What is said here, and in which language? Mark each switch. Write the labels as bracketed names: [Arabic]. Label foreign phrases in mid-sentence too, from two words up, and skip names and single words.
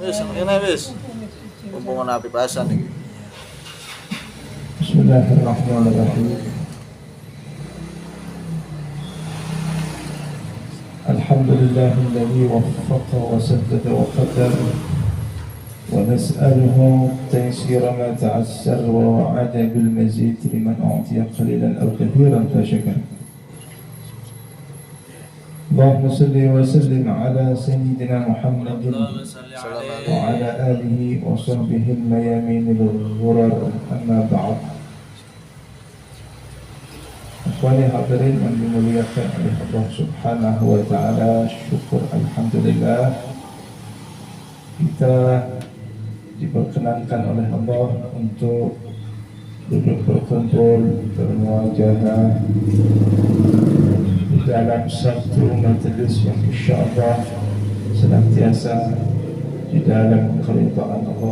[Javanese] Kene wis. Mumpung ana pipasan iki. [Arabic] بسم الله الرحمن الرحيم. الحمد لله الذي وفق وسدد وقدر ونسأله تيسير ما تعسر ووعد بالمزيد لمن أوتي قليلا أو كثيرا فشكر. اللهم صل وسلم على سيدنا محمد وعلى آله وصحبه الميامين الغرر، أما بعد. إخواني الحاضرين [Indonesian] yang dimuliakan oleh [Arabic] الله سبحانه وتعالى, [Indonesian] syukur alhamdulillah kita diperkenankan oleh Allah untuk duduk berkumpul bermuajahah di dalam satu majelis yang insyaallah senantiasa di dalam keridhaan Allah.